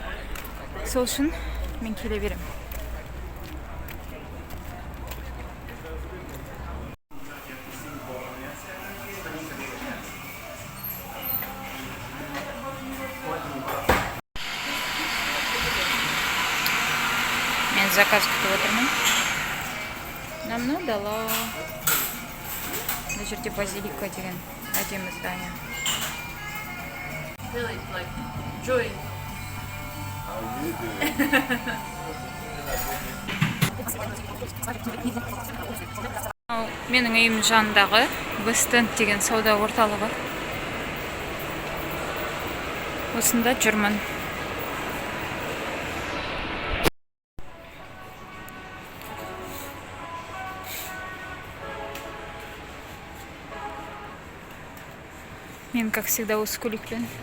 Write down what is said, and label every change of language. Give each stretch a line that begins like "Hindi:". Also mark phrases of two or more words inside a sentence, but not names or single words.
Kazakh: Сол үшін мен келе беремін. Мен заказ күтіп отырмын.
Russian: Нам надала.
Kazakh: Мына жерде базилика деген әдемі здание.
English: Really, like, joy. How you doing?
Kazakh: Менің үйім жанындағы Вестенд деген сауда орталығы. Осында жүрмін. Мен,
Russian: как всегда,
Kazakh: осы көлікпен.